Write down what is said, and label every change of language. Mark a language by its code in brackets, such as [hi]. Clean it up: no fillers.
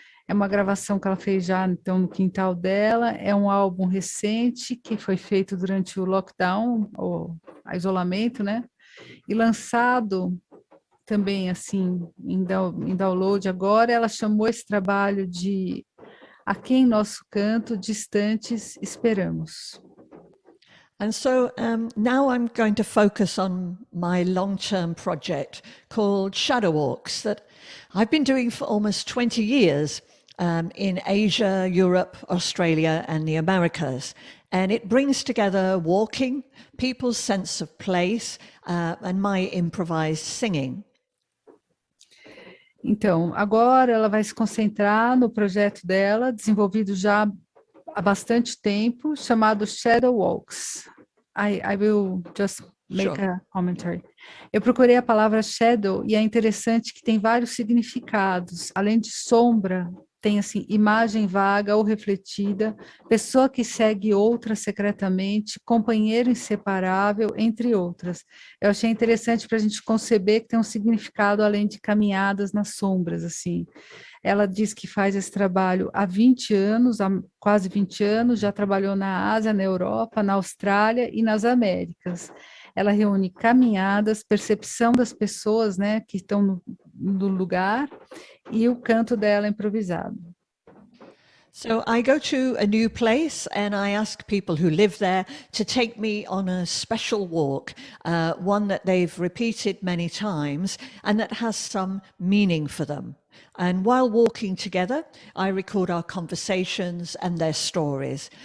[pt] É uma gravação que ela fez já então no quintal dela, é um álbum recente que foi feito durante o lockdown, o isolamento, né? E lançado também assim em download agora. Ela chamou esse trabalho de A Quem Nosso Canto Distantes Esperamos. [en] And so now I'm going to focus on my long-term project called Shadow Walks that I've been doing for almost 20 years in Asia, Europe, Australia, and the Americas. And it brings together walking, people's sense of place, and my improvised singing. [pt] Então, agora ela vai se concentrar no projeto dela, desenvolvido já há bastante tempo, chamado Shadow Walks. [en] I will just make Sure. a commentary. [pt] Eu procurei a palavra shadow e é interessante que tem vários significados. Além de sombra, tem assim, imagem vaga ou refletida, pessoa que segue outra secretamente, companheiro inseparável, entre outras. Eu achei interessante para a gente conceber que tem um significado além de caminhadas nas sombras, assim. Ela diz que faz esse trabalho há 20 anos, há quase 20 anos, já trabalhou na Ásia, na Europa, na Austrália e nas Américas. Ela reúne caminhadas, percepção das pessoas, né, que estão no lugar, e o canto dela improvisado. [en] So I go to a new place and I ask people who live there to take me on a special walk, one that they've repeated many times and that has some meaning for them. And while walking together, I record our conversations and their stories.